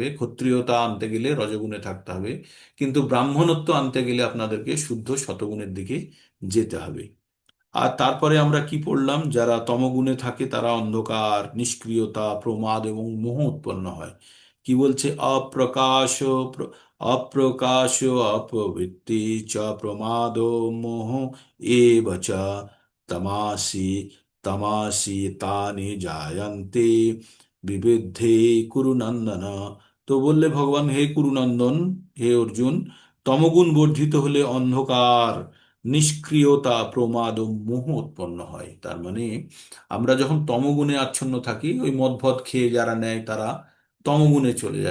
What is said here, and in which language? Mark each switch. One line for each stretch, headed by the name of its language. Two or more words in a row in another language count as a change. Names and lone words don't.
Bangla: ক্ষত্রিয়তা আনতে গেলে রজগুণে থাকতে হবে, কিন্তু ব্রাহ্মণত্ব আনতে গেলে আপনাদেরকে শুদ্ধ শতগুণের দিকে যেতে হবে। আর তারপরে আমরা কি পড়লাম? যারা তমগুণে থাকে তারা অন্ধকার, নিষ্ক্রিয়তা, প্রমাদ এবং মোহ উৎপন্ন হয়। কি বলছে?
Sanskrit: অপ্রকাশ অপবৃত্তি চ প্রমাদ মোহ এব চ তমাসি তমাসি তানি জায়ন্তে বিবিধে কুরুনন্দন।
Bangla: তো বললে ভগবান, হে কুরুনন্দন, হে অর্জুন, তমগুণ বর্ধিত হলে অন্ধকার, নিষ্ক্রিয়তা, প্রমাদ ও মোহ উৎপন্ন হয়। তার মানে আমরা যখন তমগুণে আচ্ছন্ন থাকি, ওই মদ ফদ খেয়ে যারা নেয় তারা তমগুণে চলে যায়।